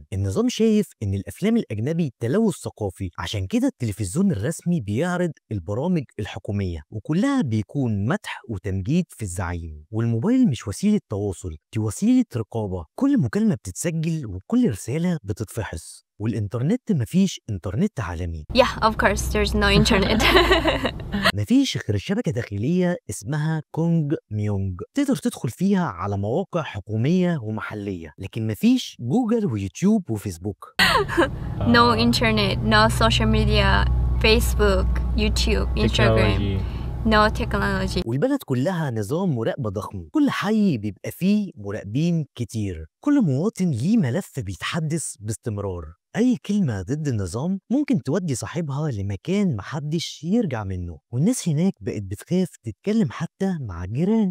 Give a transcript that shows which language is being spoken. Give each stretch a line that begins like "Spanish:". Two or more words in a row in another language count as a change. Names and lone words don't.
Arabic: النظام شايف إن الأفلام الأجنبي تلوث ثقافي، عشان كده التلفزيون الرسمي بيعرض البرامج الحكومية وكلها بيكون مدح وتمجيد في الزعيم. والموبايل مش وسيلة تواصل، دي وسيلة رقابة، كل مكالمة بتتسجل وكل رسالة بتتفحص. والإنترنت مفيش إنترنت عالمي.
English: Yeah, of course, there's no internet.
Arabic: مفيش غير شبكة داخلية اسمها كونج ميونج، تقدر تدخل فيها على مواقع حكومية ومحلية، لكن مفيش جوجل ويوتيوب وفيسبوك.
English: No internet, no social media, Facebook, YouTube, Instagram. No technology.
Arabic: والبلد كلها نظام مراقبة ضخم، كل حي بيبقى فيه مراقبين كتير، كل مواطن ليه ملف بيتحدث باستمرار. أي كلمة ضد النظام ممكن تودي صاحبها لمكان محدش يرجع منه، والناس هناك بقت بتخاف تتكلم حتى مع الجيران.